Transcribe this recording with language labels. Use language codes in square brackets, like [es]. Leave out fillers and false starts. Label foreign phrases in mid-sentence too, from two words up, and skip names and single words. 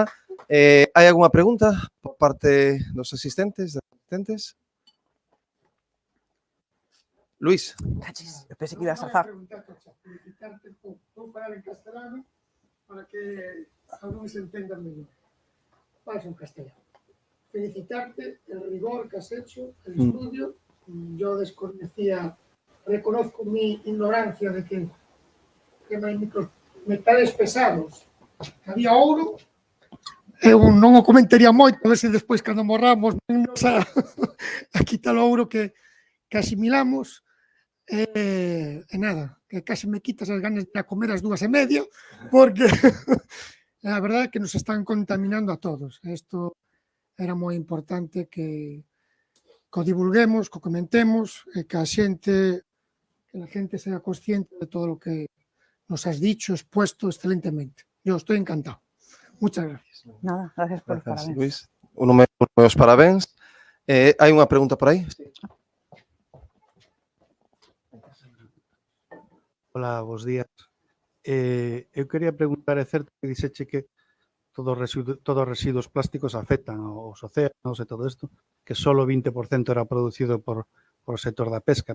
[gl] Hai algunha pregunta por parte dos asistentes, das asistentes? Luís. Cachis, eu pensei que ibas a zar. Felicitarte, vou falar en castelano para que algúns entendan mellor. Vais en castelano. [es] Felicitarte el rigor que has hecho, el estudio. Yo desconocía, reconozco mi ignorancia de que metales pesados había ouro. [gl] Eu non o comentaría moito, a ver se despois cando morramos nos a quitar o ouro que asimilamos. E nada, que case me quitas as ganas de ir a comer as 2:30, porque a verdade é que nos están contaminando a todos. Isto era moi importante que o divulguemos, que o comentemos, e que a xente sea consciente de todo o que nos [es] has dicho, expuesto excelentemente. Yo estoy encantado. Muchas gracias. Nada, gracias por los parabéns. [gl] Luís. Uno meus parabéns. Hai unha pregunta por aí? Hola, bos días. Eu quería preguntar, é certo que dixeche que todos os residuos plásticos afectan aos océanos e todo isto, que só o 20% era producido por o sector da pesca.